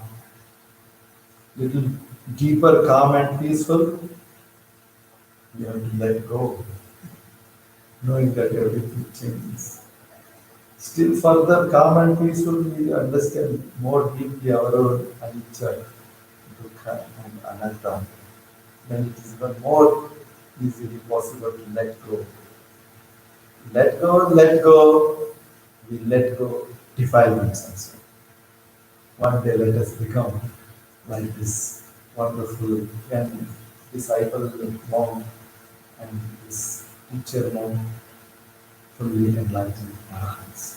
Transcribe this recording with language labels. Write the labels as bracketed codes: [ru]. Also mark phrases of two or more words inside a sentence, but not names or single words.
[en] Little deeper calm and peaceful, you have to let go, knowing that everything changes. Still further calm and peaceful, we understand more deeply our own anicca, dukkha and anatta. Then it is even more easily possible to let go. Let go, we let go defilements also. One day let us become like this wonderful young disciple monk and this teacher monk, fully enlightened arahants.